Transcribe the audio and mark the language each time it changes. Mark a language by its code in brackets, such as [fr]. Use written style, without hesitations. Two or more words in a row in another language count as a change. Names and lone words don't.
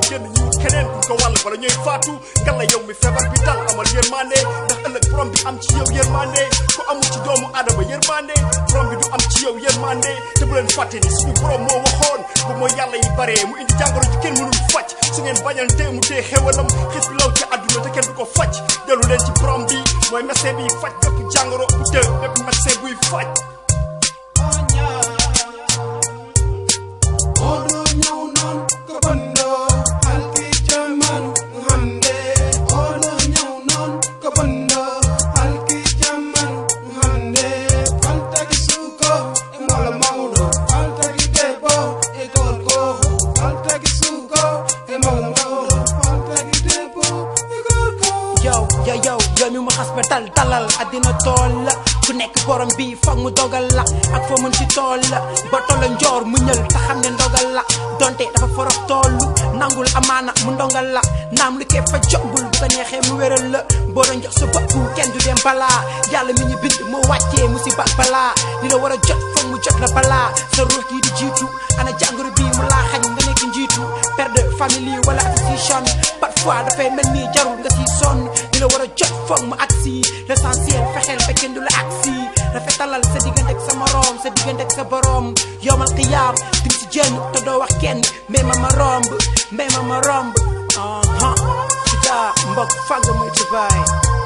[wo] génn ñu keneen kuñ ko wàll bala ñooy faatu ngal la yow mi feebar bi dal amal yërmande ndax ëllëg borom bi am ci yow yërmande ku amul ci doomu adama yërmande borom bi du am ci yow yërmande te bu leen fàtte ni suñu borom moo waxoon bu mooy yàlla yi baree mu indi jàngoro ji kenn mënul faj su ngeen bañante mu tee xewalam xis bi law ci àdduna te kenn du ko faj dellu leen ci borom bi mooy médecin bi faj bépp jàngoro bu të bépp médecin buy faj [ff] odo ñaw non ko bando halki jaman hande odo ñaw non ko bando halki jaman hande faltaki suko e mala mawdo faltaki debbo e gorko faltaki suko e mala mawdo faltaki debbo e gorko [wo] yow mi ma xas ba talal addina tool la ku nekk borom bi foog mu dogal la ak foo mën ci tool la ba tolla njoor mu ñël te xam ne ndogal la donte dafa forox tollu nangul amaana mu ndongal la naam lu kee fa jombul bu ko neexee mu wéral la boo doon jox sa bopp kenn du dem balaa yàlla mi ñu bind moo wàccee musiba balaa li la war a jot foog mu jot la balaa sa ruux yi di jiitu ana jàngoro bi mu laa xañ nga nekk njiitu [fr] père de famille [wo] wala association parfois dafay mel ni jarul nga si sonn li la war a jot foog mu agsi l'essentiel fexeel ba kenn du la agsi rafetalal sa diggante ak sa morom sa diggante ak sa borom [ar] yowmal qiyaam [wo] dim si jënd te doo wax kenn mais ma romb sida mbokk fàgg mooy tubaay